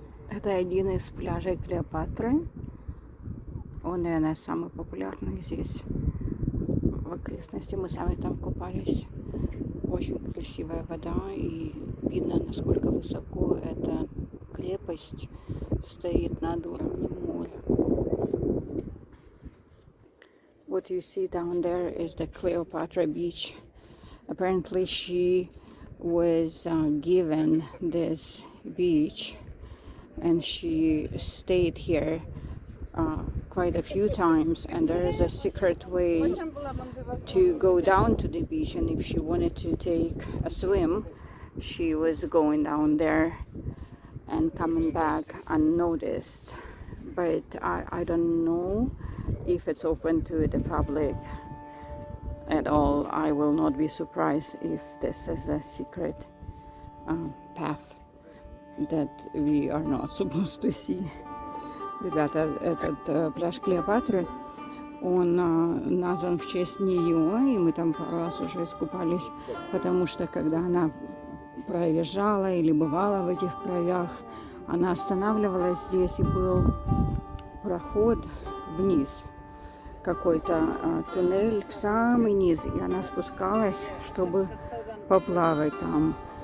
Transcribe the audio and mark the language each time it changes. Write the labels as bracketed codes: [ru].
[ru] Это один из пляжей Клеопатры. Он, наверное, самый популярный здесь в окрестности. Мы сами там купались. Очень красивая вода, и видно, насколько высоко эта крепость стоит над уровнем моря. [en] What you see down there is the Cleopatra beach. Apparently she was given this beach and she stayed here quite a few times, and there is a secret way to go down to the beach, and if she wanted to take a swim, she was going down there and coming back unnoticed. But I don't know if it's open to the public at all. I will not be surprised if this is a secret path that we are not supposed to see. [ru] Ребята, этот пляж Клеопатры, он назван в честь нее, и мы там пару раз уже искупались, потому что когда она проезжала или бывала в этих краях, она останавливалась здесь, и был проход вниз, какой-то туннель в самый низ, и она спускалась, чтобы поплавать там.